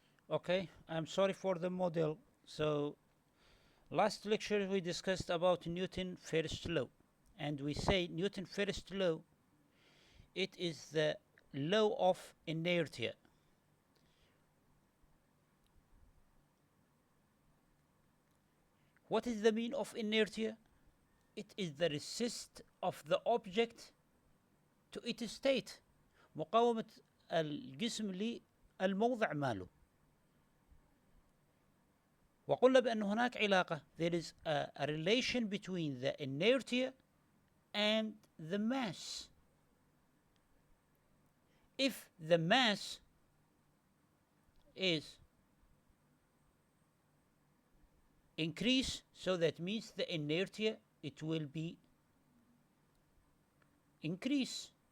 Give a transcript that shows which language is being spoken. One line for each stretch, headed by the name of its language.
English: Okay, I'm sorry for the model. So, last lecture we discussed about Newton first law, and we say Newton first law, it is the law of inertia. What is the mean of inertia? It is the resist of the object to its state.
Arabic: مقاومة الجسم للموضع ماله. وقلنا بأن هناك علاقة.
English: There is a relation between the inertia and the mass. If the mass is increase, so that means the inertia, it will be increase.